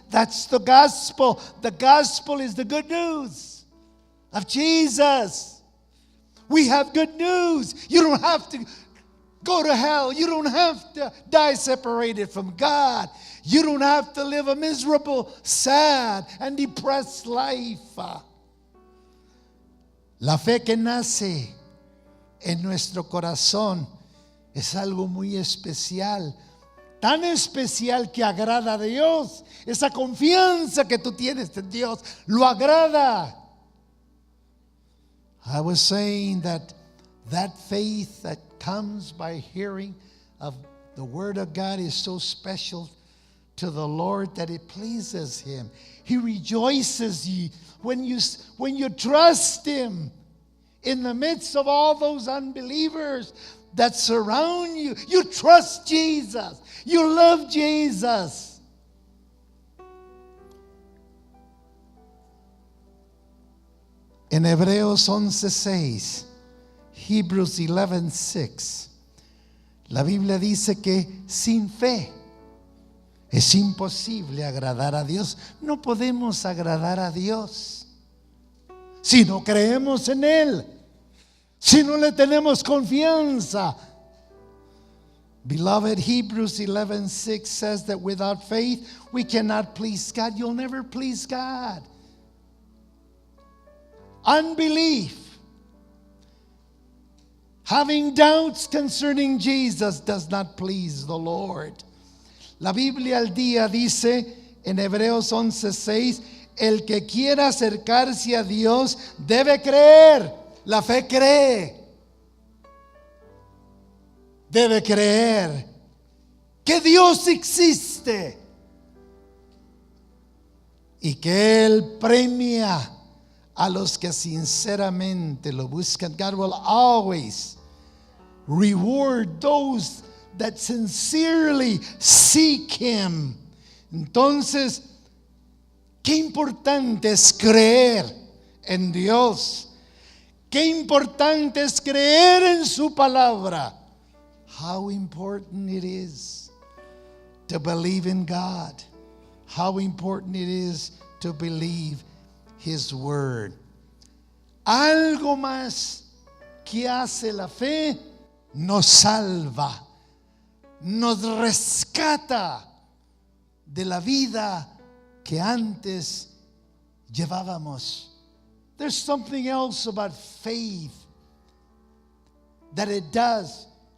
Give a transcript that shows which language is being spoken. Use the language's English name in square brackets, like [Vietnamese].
[English] That's the gospel. The gospel is the good news of Jesus. We have good news. You don't have to go to hell. You don't have to die separated from God. You don't have to live a miserable, sad, and depressed life. [Spanish] La fe que nace en nuestro corazón es algo muy especial. Tan especial que agrada a Dios. Esa confianza que tú tienes en Dios lo agrada. [English] I was saying that faith that comes by hearing of the Word of God is so special to the Lord that it pleases Him. He rejoices when you trust Him in the midst of all those unbelievers that surround you. You trust Jesus. You love Jesus. [Spanish] En Hebreos 11:6, Hebrews 11:6, la Biblia dice que sin fe es imposible agradar a Dios. No podemos agradar a Dios si no creemos en Él, si no le tenemos confianza. [English] Beloved, Hebrews 11:6 says that without faith we cannot please God. You'll never please God. Unbelief, having doubts concerning Jesus, does not please the Lord. [Spanish] La Biblia al día dice en Hebreos 11:6, el que quiera acercarse a Dios debe creer. La fe cree. Debe creer que Dios existe y que Él premia a los que sinceramente lo buscan. [English] God will always reward those that sincerely seek Him. [Spanish] Entonces, qué importante es creer en Dios. Qué importante es creer en su palabra. [English] How important it is to believe in God. How important it is to believe His word. [Spanish] Algo más que hace la fe, nos salva, nos rescata de la vida que antes llevábamos. [English] There's something else about faith that it does.